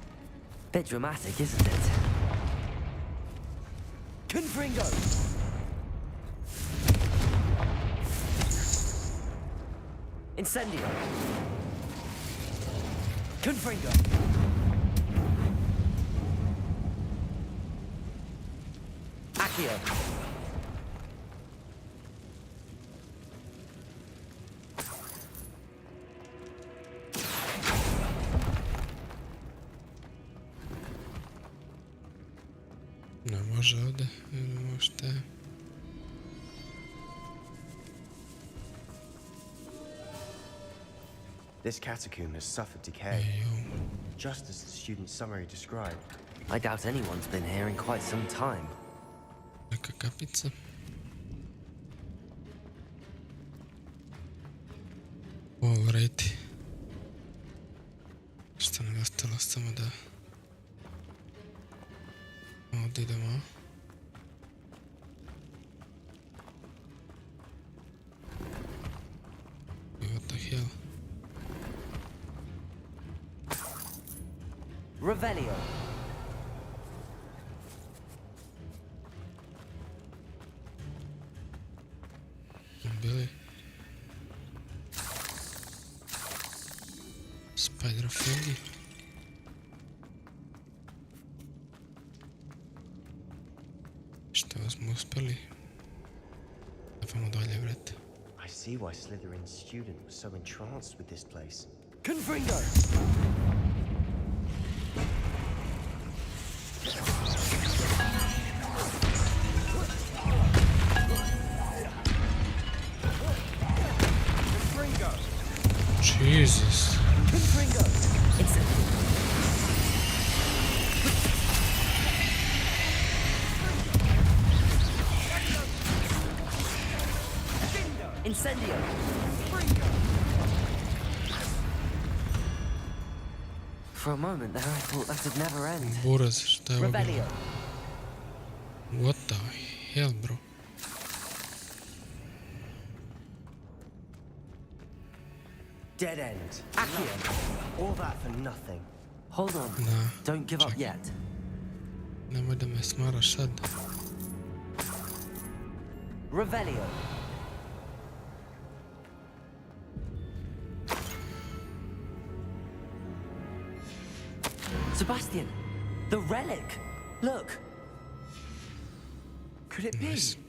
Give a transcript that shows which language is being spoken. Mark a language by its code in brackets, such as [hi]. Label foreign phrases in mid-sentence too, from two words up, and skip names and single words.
[en] Bit dramatic, isn't it? Confringo. Incendio. Confringo. Accio. [bs] Ne može ovdje, vidimo šta je. [en] This catacomb has suffered decay, just as the student's summary described. I doubt anyone's been here in quite some time. [bs] Neka kapica. Alrighty. Šta nam je ostalo samo da... Ovdje idemo. [en] What the hell? Revelio. [bs] Bili. [en] Spider friendly. [bs] da smo uspjeli. Idemo dalje, brate. [en] I see why Slytherin's student was so entranced with this place. Confringo! Jesus. Confringo! Incendio! For a moment there, I thought that would never end. [bs] Buraz, šta je ovo bilo? [en] Revelio. What the hell, bro? Dead end. All that for nothing. Hold on. [bs] Da, [en] Don't give up yet. [bs] nemoj da me smaraš sad. [en] Revelio. Sebastian, the relic. Look. Could it be?